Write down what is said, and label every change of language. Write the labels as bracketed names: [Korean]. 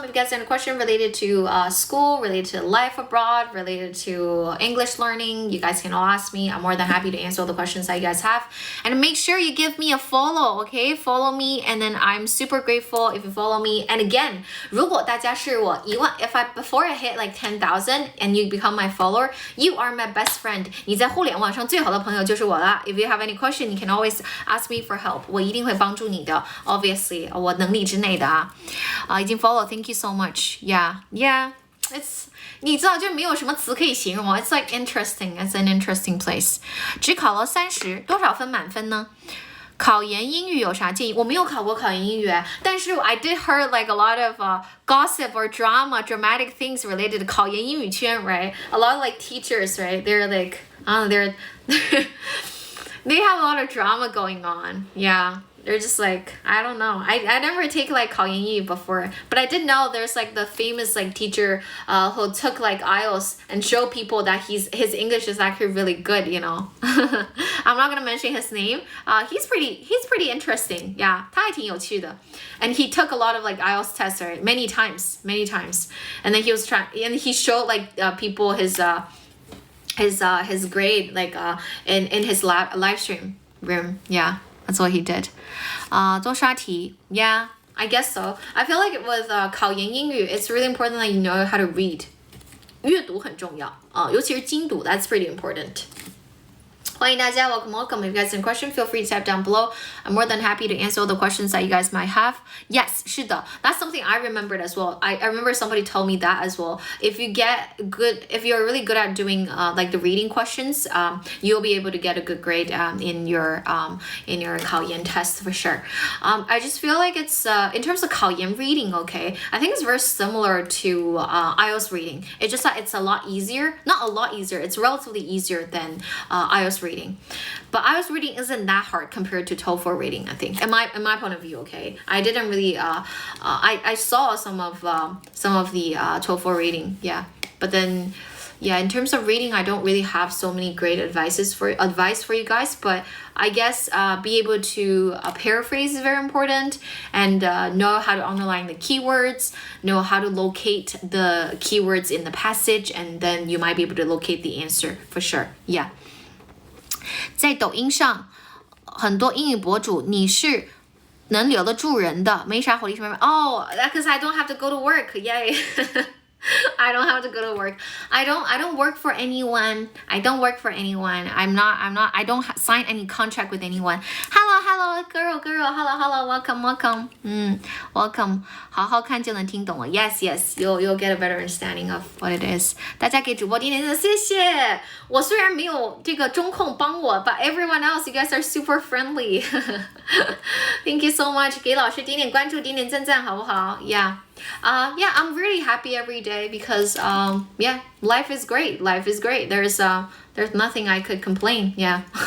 [English] If you guys have any question related to school, related to life abroad, related to English learning, you guys can all ask me. I'm more than happy to answer all the questions that you guys have. And make sure you give me a follow, okay? Follow me, and then I'm super grateful if you follow me. And again, 如果大家是我 before I hit like 10,000 and you become my follower, you are my best friend. [Chinese] 你在互联网上最好的朋友就是我啦。 [English] If you have any question, you can always ask me for help. [Chinese] 我一定会帮助你的。 Obviously, 我能力之内的啊。 [English] 已经 follow, thank you so much. [Chinese] Yeah, it's 你知道就没有什么词可以形容。 [English] It's like interesting. It's an interesting place. [Chinese] 只考了30，多少分满分呢？ [English] 考研英语有啥建议？我没有考过考研英语，但是 I did heard like a lot of gossip or dramatic things related to 考研英语圈, right? A lot of like teachers, right? They're like, they have a lot of drama going on. Yeah. They're just like, I don't know. I never take like 考研英语 before, but I did know there's like the famous like teacher who took like IELTS and show people that his English is actually really good, you know. I'm not gonna mention his name. He's pretty interesting. [Chinese] Yeah, 他还挺有趣的. [English] And he took a lot of like IELTS tests, right? Many times. And then he showed like people his grade like in his live stream room. Yeah. That's what he did. 多刷题 Yeah, I guess so. I feel like with 考研英语 it's really important that you know how to read. [Chinese] 阅读很重要尤其是精读 that's pretty important. 欢迎大家 welcome. [English] If you guys have any question, feel free to type down below. I'm more than happy to answer all the questions that you guys might have. Yes, 是的 That's something I remembered as well. I remember somebody told me that as well. If you're really good at doing like the reading questions, you'll be able to get a good grade in your 考研 test for sure. I just feel like it's in terms of 考研 reading, okay, I think it's very similar to IELTS reading. It's just that it's a lot easier. Not a lot easier, it's relatively easier than IELTS reading. But IELTS reading isn't that hard compared to TOEFL reading, I think. In my point of view, okay. I didn't really I saw some of the TOEFL reading, yeah. But then yeah, in terms of reading, I don't really have so many great advice for you guys, but I guess be able to paraphrase is very important, and know how to underline the keywords, know how to locate the keywords in the passage, and then you might be able to locate the answer for sure. Yeah. [Chinese] 在抖音上很多英语博主你是能留得住人的没啥火力什么 Oh, because I don't have to go to work. [English] Yay. I don't have to go to work. I don't work for anyone. I don't sign any contract with anyone. Hello, girl. Hello, welcome. Welcome. 好好看就能听懂了 Yes, you'll get a better understanding of what it is. [Chinese] 大家给主播点点赞，谢谢。 [English] 我虽然没有这个中控帮我 but everyone else, you guys are super friendly. Thank you so much. 给老师点点关注，点点赞好不好 Yeah, I'm really happy every day because yeah, life is great. There's nothing I could complain. Yeah.